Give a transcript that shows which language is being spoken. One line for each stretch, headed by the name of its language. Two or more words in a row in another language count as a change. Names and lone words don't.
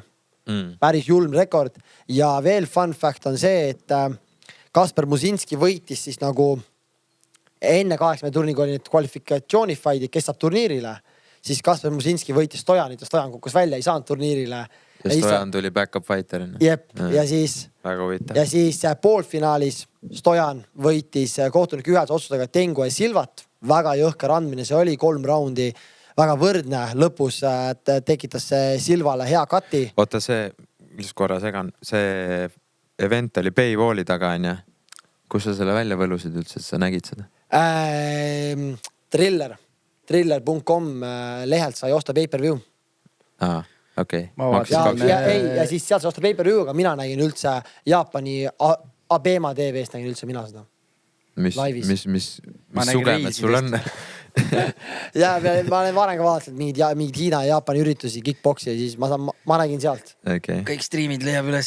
Estonian: Päris julm rekord ja veel
English: fun fact
Estonian: on see, et Kasper Musinski võitis siis nagu enne 8 turniga oli need kvalifikatsioonifightid, kes saab turniirile. Siis Kasper Musinski võitis Stojanit ja Stojan kukkus välja, ei saanud turniirile. Ja Stojan tuli back-up fighterina. Jep, ja siis poolfinaalis Stojan võitis kohtunik ühes otsusega Tengue Silvat. Väga jõhker andmine, see oli 3 raundi, väga võrdne. Lõpus tekitas Silvale hea kati. Oota, see, mis korra segan, see event oli Paywalli taga, on ja? Kus sa selle välja võlusid üldse, et sa nägid seda? Thriller.com lehelt sai osta pay-per-view. Okei. Ja siis sealt sai osta pay-per-view, aga mina nägin üldse Jaapani Abema TV-st nägin üldse mina seda. Mis sugemed sul on? Ja ma olen varem ka vaadanud mingid Hiina ja Jaapani üritusi, kickboksi ja siis ma nägin sealt. Kõik striimid leiab üles.